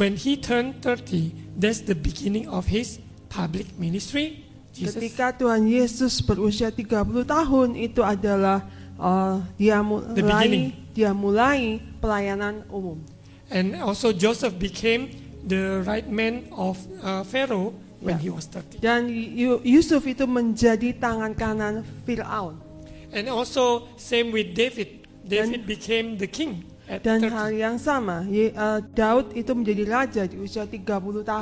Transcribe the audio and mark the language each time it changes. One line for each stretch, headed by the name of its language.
English: When he turned 30, that's the beginning of his public ministry. Jesus.
Indonesian: Ketika Tuhan Yesus berusia 30 tahun, itu adalah
English: The beginning.
Indonesian: dia mulai pelayanan umum.
English: And also Joseph became the right man of Pharaoh when he was 30.
Indonesian: Dan Yusuf itu menjadi tangan kanan Firaun.
English: And also same with David. David became the king at
Indonesian: Dan
English: 30.
Indonesian: hal yang sama, Daud itu menjadi raja di usia 30 tahun.